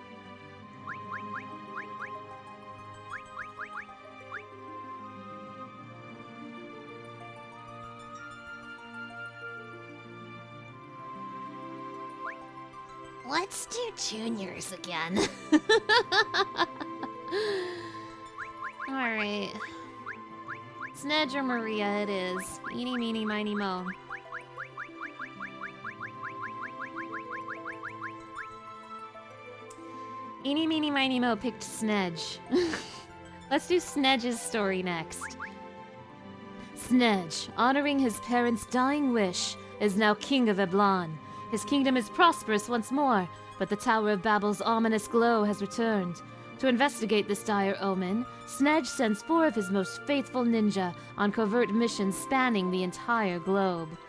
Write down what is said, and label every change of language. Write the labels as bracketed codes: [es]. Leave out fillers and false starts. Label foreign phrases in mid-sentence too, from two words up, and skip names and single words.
[en] Let's do Juniors again. Alright. Snedge or Maria it is. Eeny, meeny, miny, mo. Eeny, meeny, miny, mo picked Snedge. Let's do Snedge's story next. Snedge, honoring his parents' dying wish, is now king of Eblan. His kingdom is prosperous once more, but the Tower of Babel's ominous glow has returned. To investigate this dire omen, Snedge sends 4 of his most faithful ninja on covert missions spanning the entire globe.